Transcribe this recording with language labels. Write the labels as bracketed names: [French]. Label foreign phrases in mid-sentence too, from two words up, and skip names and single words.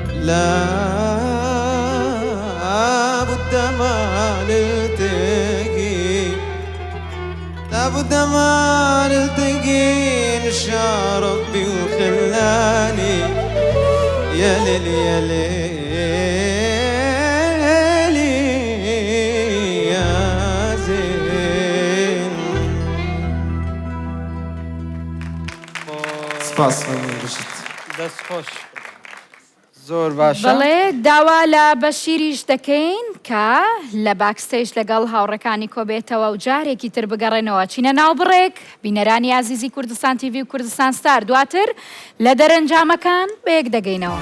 [Arabic] لابد ما نلتقي لابد ما نلتقي نشاء ربي وخلاني يا ليل يا ليل يا زين. [Persian] سپاس باشید. [Central Kurdish] دەست خۆش زۆر باشە. بەڵێ داوا لە بەشیریش دەکەین کە لە باکستێش لەگەڵ هاوڕەکانی کۆبێتەوە و جارێکی تر بگەڕێنەوە چینە ناو بڕێک بینەرانی عزیزی کوردستان تیڤی و کوردستان ستار دواتر لە دەرەنجامەکان بەیەک دەگەینەوە.